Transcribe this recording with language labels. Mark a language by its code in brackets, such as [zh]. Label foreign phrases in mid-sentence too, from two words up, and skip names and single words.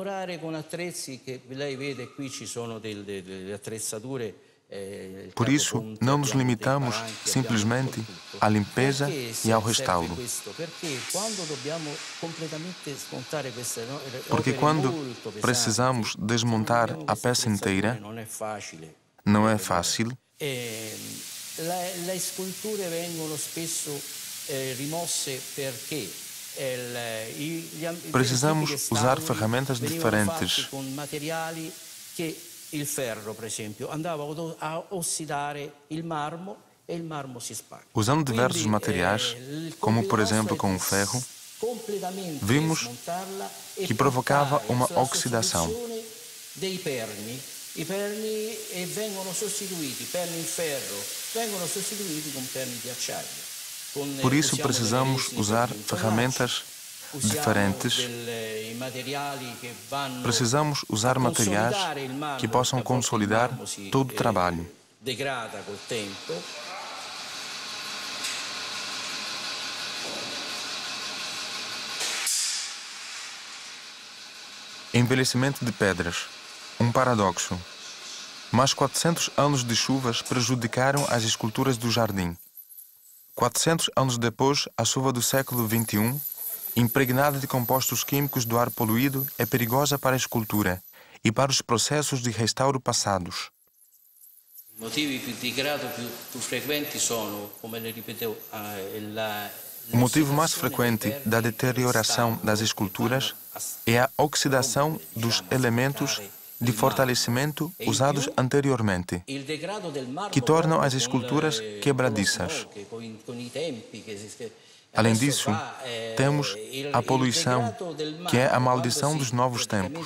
[pt] Por isso, não nos limitamos simplesmente à limpeza e ao restauro. Porque quando precisamos desmontar a peça inteira, não é fácil. [it] Le sculture vengono spesso rimosse perché [pt] precisamos usar ferramentas diferentes. [it] Il ferro, per esempio, andava a ossidare il marmo e il marmo si spacca. [pt] Usando diversos materiais, como por exemplo com o ferro, vimos que provocava uma oxidação. [it] Dei perni. I perni vengono sostituiti, perni in ferro, vengono sostituiti con perni di acciaio. [pt] Por isso precisamos usar ferramentas diferentes. Precisamos usar materiais que possam consolidar todo o trabalho. Envelhecimento de pedras. Um paradoxo. Mais 400 anos de chuvas prejudicaram as esculturas do jardim. 400 anos depois, a chuva do século XXI, impregnada de compostos químicos do ar poluído, é perigosa para a escultura e para os processos de restauro passados. [it] I motivi di degrado più frequenti sono, come le ripetevo, [pt] O motivo mais frequente da deterioração das esculturas é a oxidação dos elementos de fortalecimento usados anteriormente, que tornam as esculturas quebradiças. Além disso, temos a poluição, que é a maldição dos novos tempos.